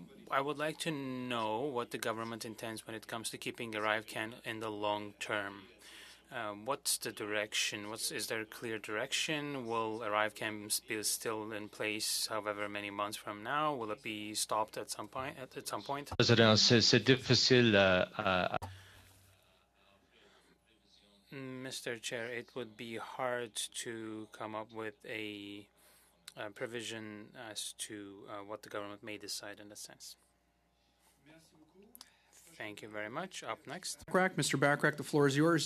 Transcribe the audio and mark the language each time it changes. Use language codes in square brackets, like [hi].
[en] I would like to know what the government intends when it comes to keeping ArriveCan in the long term. What's the direction? Is there a clear direction? Will ArriveCan be still in place however many months from now? Will it be stopped at some point? [fr] Président, c'est difficile. [en] Mr. Chair, it would be hard to come up with a provision as to what the government may decide in that sense. Thank you very much. Up next. Mr. Bachrach, the floor is yours.